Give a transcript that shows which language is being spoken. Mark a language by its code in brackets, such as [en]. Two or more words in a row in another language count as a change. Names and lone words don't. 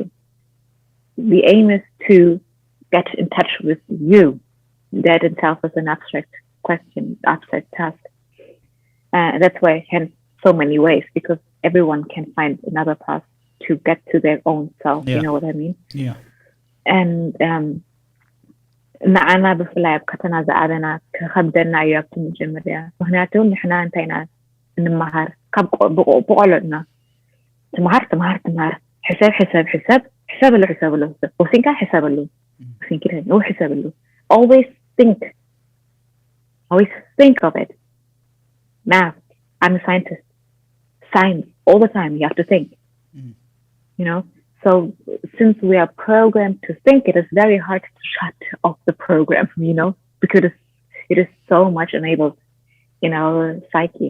[en] The aim is to get in touch with you. That itself is an abstract question, abstract task. That's why hence so many ways, because everyone can find another path to get to their own self. You know what I mean? Yeah. [ti] And ንዓና ብፍላይ ኣብ ከተናዝኣለና ከከብደና እዩ ኣብቲ መጀመርያ ምክንያቱ ንሕና እንታይና እንመሃር ካብ ብቆልዑና ትምሃር ሕሰብ ኣሎ ወሲንካ ሕሰብ ኣሎ ወሲንኪ ሕሰብ ኣሎ [en] always think of it. Now I'm a scientist. Science all the time, you have to think. You know, so since we are programmed to think, it is very hard to shut off the program, you know, because it is so much enabled in our psyche.